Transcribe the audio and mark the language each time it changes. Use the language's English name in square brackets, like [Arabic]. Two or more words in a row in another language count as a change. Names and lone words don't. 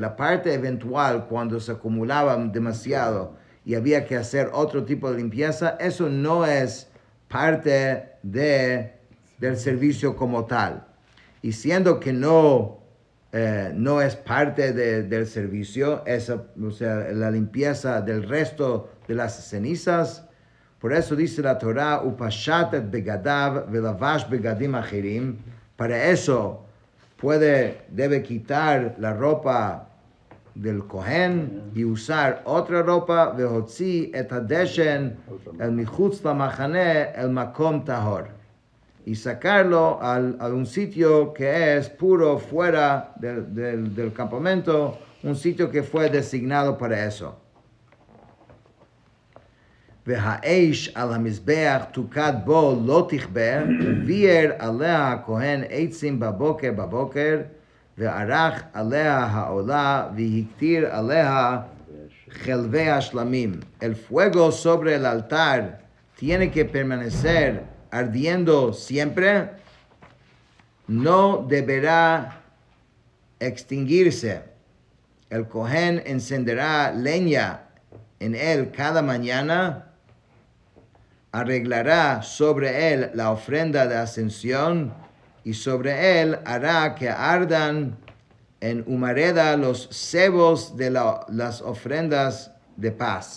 [Spanish] La parte eventual, cuando se acumulaban demasiado y había que hacer otro tipo de limpieza, eso no es parte del servicio como tal. Y siendo que no es parte del servicio, o sea, la limpieza del resto de las cenizas. Por eso dice la Torah, [Hebrew] ופשט בגדיו ולבש בגדים אחרים. [Spanish] Para eso debe quitar la ropa del Kohen y usar otra ropa, [Hebrew] והוציא את הדשן אל מחוץ למחנה אל מקום טהור. [Spanish] Y sacarlo a un sitio que es puro fuera del campamento, un sitio que fue designado para eso. [Hebrew] והאש על המזבח תוקד בו לא תכבה, וביער עליה הכהן עצים בבוקר, וערך עליה העולה, והקטיר עליה חלבי השלמים. [Spanish] El fuego sobre el altar tiene que permanecer ardiendo siempre, no deberá extinguirse. El Kohen encenderá leña en él cada mañana, arreglará sobre él la ofrenda de ascensión y sobre él hará que ardan en humareda los cebos de las ofrendas de paz.